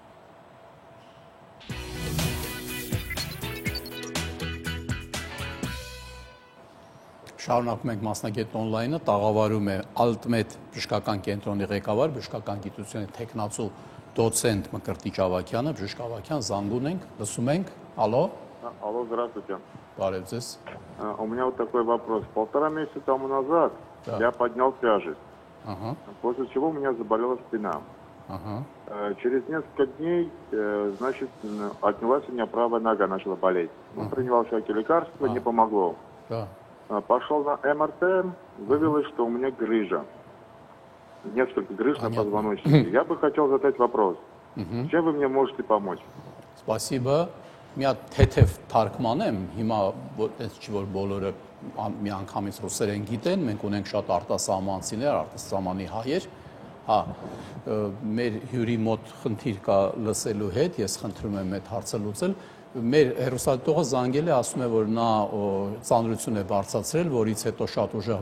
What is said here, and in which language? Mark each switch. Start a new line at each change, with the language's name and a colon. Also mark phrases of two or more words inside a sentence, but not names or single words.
Armenian: Շարունակում ենք մասնագետ on-line-ը, տաղավարում է Altmed բժշկական կենտրոնի ղեկավար, բժշկական գիտությունների թեկնածու դոցենտ Մկրտիչ Ավագյանը, բժիշկ Ավագյան, զանգում ենք, լսում ենք, ալո։
Russian: Алло, здравствуйте.
Armenian: Բարև ձեզ։
Russian: У меня вот такой вопрос. 1,5 месяца тому назад я поднял тяжесть, после чего у меня заболела спина. Через несколько дней, значит, отнялась у меня правая нога, начала болеть. Принимал всякие лекарства, не помогло. Пошел на МРТ, выявилось, что у меня грыжа. Несколько грыж на позвоночнике. Я бы хотел задать вопрос. Чем вы мне можете помочь? Спасибо.
Armenian: Մի հատ թեթև թարգմանեմ, հիմա այնպես չի որ բոլորը միանգամից ռուսերեն գիտեն, մենք ունենք շատ արտասահմանցիներ, արտասահմանի հայեր, հա, մեր հյուրի մոտ խնդիր կա լսելու հետ, ես խնդրում եմ այդ հարցը լուծել, մեր հեռուստադիտողը զանգել է, ասում է, որ նա ծանրություն է բարձրացրել, որից հետո շատ ուժեղ